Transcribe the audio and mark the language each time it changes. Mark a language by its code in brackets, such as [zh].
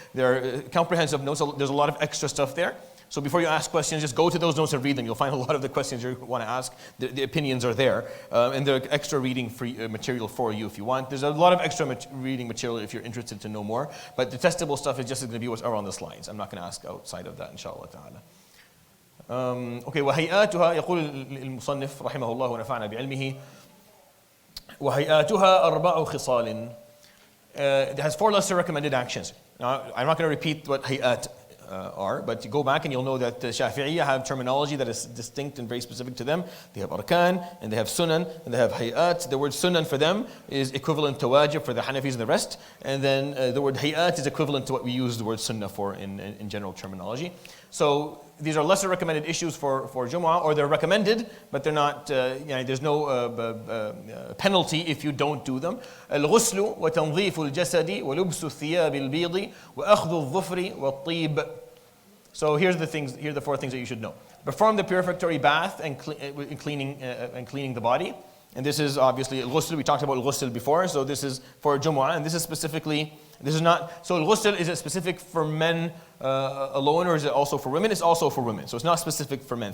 [en] They're comprehensive notes. So there's a lot of extra stuff there. So before you ask questions, just go to those notes and read them. You'll find a lot of the questions you want to ask. The opinions are there. And there are extra reading free material for you if you want. There's a lot of extra reading material if you're interested to know more. But the testable stuff is just going to be what's on the slides. I'm not going to ask outside of that, inshallah ta'ala. [ar] Okay, وهيئاتها يقول المصنف رحمه الله ونفعنا بعلمه وهيئاتها أربع خصال. [en] It has 4 lesser recommended actions. Now, I'm not going to repeat what hayat are, but you go back and you'll know that the Shafi'iyya have terminology that is distinct and very specific to them. They have arkan, and they have sunan, and they have hayat. The word sunan for them is equivalent to wajib for the Hanafis and the rest. And then the word hayat is equivalent to what we use the word sunnah for in general terminology. So these are lesser recommended issues for Jumu'ah, or they're recommended, but they're not, there's no penalty if you don't do them. [ar] الغسل وتنظيف الجسد ولبس الثياب البيض وأخذ الظفر والطيب. [en] So here are the 4 things that you should know. Perform the purificatory bath and cleaning the body. And this is obviously al-ghusl. We talked about al-ghusl before, so this is for Jumu'ah, and this is not, so al-ghusl, is it specific for men alone, or is it also for women? It's also for women, so it's not specific for men.